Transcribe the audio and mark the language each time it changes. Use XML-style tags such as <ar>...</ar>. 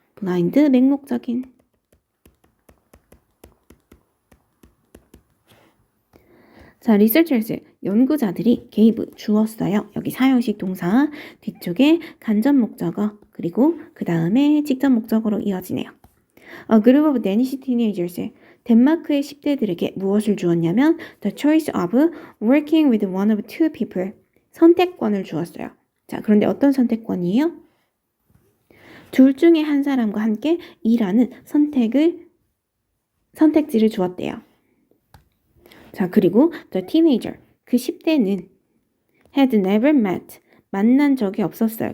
<en>blind, 맹목적인.</en> <ko>자,</ko> <en>researchers,</en> <ko>연구자들이 gave, 주었어요. 여기 사형식 동사, 뒤쪽에 간접 목적어, 그리고 그 다음에 직접 목적어로 이어지네요.</ko> <en>A group of Danish teenagers,</en> <ko>덴마크의 10대들에게 무엇을 주었냐면</ko> <en>the choice of working with one of two people,</en> <ko>선택권을 주었어요. 자, 그런데 어떤 선택권이에요? 둘 중에 한 사람과 함께 일하는 선택지를 주었대요. 자, 그리고</ko> <en>the teenager,</en> <ko>그 10대는</ko> <en>had never met,</en> <ko>만난 적이 없었어요.</ko>